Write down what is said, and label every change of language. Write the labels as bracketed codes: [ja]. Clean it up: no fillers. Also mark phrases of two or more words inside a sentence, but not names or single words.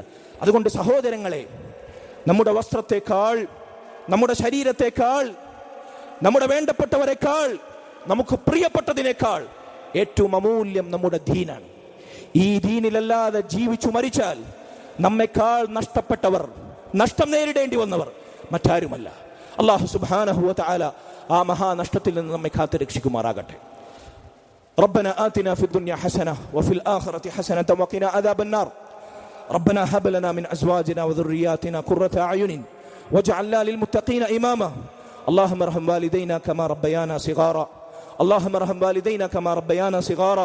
[ml] അതുകൊണ്ട് സഹോദരങ്ങളെ, നമ്മുടെ വസ്ത്രത്തെക്കാൾ, നമ്മുടെ ശരീരത്തെക്കാൾ, നമ്മുടെ വേണ്ടപ്പെട്ടവരെക്കാൾ, നമുക്ക് പ്രിയപ്പെട്ടതിനേക്കാൾ ഏറ്റവും അമൂല്യം നമ്മുടെ ദീനാണ്. ഈ ദീനിലല്ലാതെ ജീവിച്ചു മരിച്ചാൽ നമ്മെക്കാൾ നഷ്ടപ്പെട്ടവർ, നഷ്ടം നേരിടേണ്ടി വന്നവർ മറ്റാരുമല്ല. അല്ലാഹു [ar] سبحانه وتعالى [ml] ആ മഹാനഷ്ടത്തിൽ നിന്ന് നമ്മെ കാത്തു രക്ഷിക്കുമാറാകട്ടെ. [ar] ربنا آتنا في الدنيا حسنة وفي الآخرة حسنة وقنا عذاب النار. ربنا هب لنا من أزواجنا وذرياتنا قرة أعين واجعلنا للمتقين إماما. اللهم ارحم والدينا كما ربيانا صغارا. اللهم ارحم والدينا كما ربيانا صغارا.